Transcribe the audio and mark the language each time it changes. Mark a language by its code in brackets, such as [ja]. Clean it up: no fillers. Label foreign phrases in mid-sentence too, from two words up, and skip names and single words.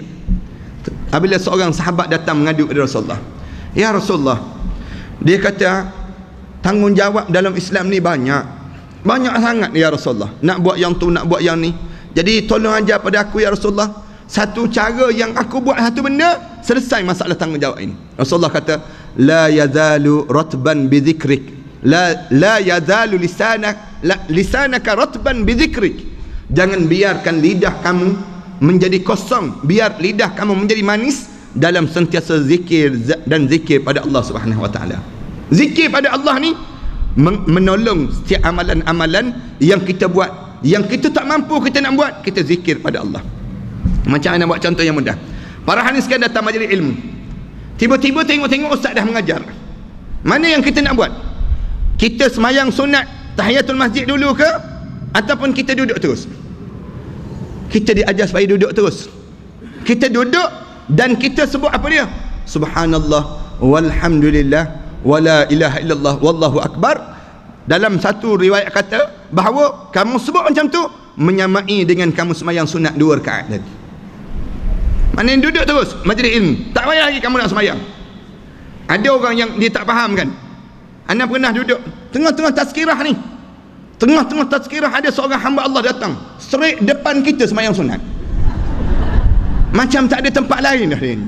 [ms] Apabila seorang sahabat datang mengadu kepada Rasulullah, [ar] يا رسول الله, [ms] dia kata tanggungjawab dalam Islam ni banyak sangat [ar] يا رسول الله, [ms] nak buat yang tu, nak buat yang ni. Jadi tolong ajar pada aku [ar] يا رسول الله [ms] satu cara yang aku buat satu benda, selesai masalah tanggungjawab ini. Rasulullah kata, [ar] لا يزال رطبا بذكرك، لا يزال لسانك رطبا بذكرك. [ms] Jangan biarkan lidah kamu menjadi kosong, biar lidah kamu menjadi manis dalam sentiasa zikir dan zikir pada Allah [ar] سبحانه وتعالى. [ms] Zikir pada Allah ni menolong setiap amalan-amalan yang kita buat, yang kita tak mampu kita nak buat, kita zikir pada Allah. Macam mana buat contoh yang mudah. Para hanis kan datang majlis ilmu, tiba-tiba tengok ustaz dah mengajar. Mana yang kita nak buat? Kita semayang sunat tahiyatul masjid dulu ke, ataupun kita duduk terus? Kita diajar supaya duduk terus. Kita duduk dan kita sebut apa dia? [ar] سبحان الله والحمد لله ولا إله إلا الله والله أكبر. [ms] Dalam satu riwayat kata bahawa kamu sebut macam tu menyamai dengan kamu semayang sunat 2 rakaat tadi. Maknanya duduk terus majlis ilmu, tak payah lagi kamu nak semayang. Ada orang yang dia tak faham kan. Anda pernah duduk tengah-tengah tazkirah ni, tengah-tengah tazkirah ada seorang hamba Allah datang straight depan kita semayang sunat, macam tak ada tempat lain dah dia ni.